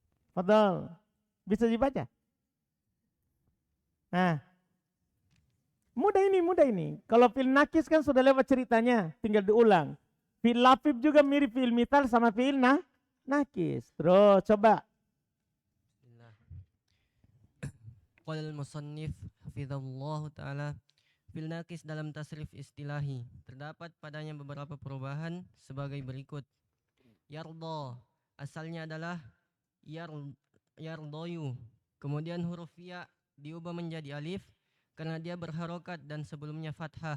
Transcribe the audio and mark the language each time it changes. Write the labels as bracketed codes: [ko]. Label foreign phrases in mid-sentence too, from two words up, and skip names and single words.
[id] Fadal. Bisa dibaca? Nah, mudah ini. Kalau [ar] فعل ناقص [id] kan sudah lewat ceritanya, tinggal diulang. [ar] فعل لفيف [id] juga mirip [ar] فعل مثال [id] sama [ar] فعل ناقص. [id] Terus coba. [ar] بسم الله قال المصنف حفظه الله تعالى في الناقص [id] dalam [ar] تصريف اصطلاحي [id] terdapat padanya beberapa perubahan sebagai berikut. Yardo asalnya adalah yardoyu. Kemudian huruf ya diubah menjadi alif karena dia berharokat dan sebelumnya fathah.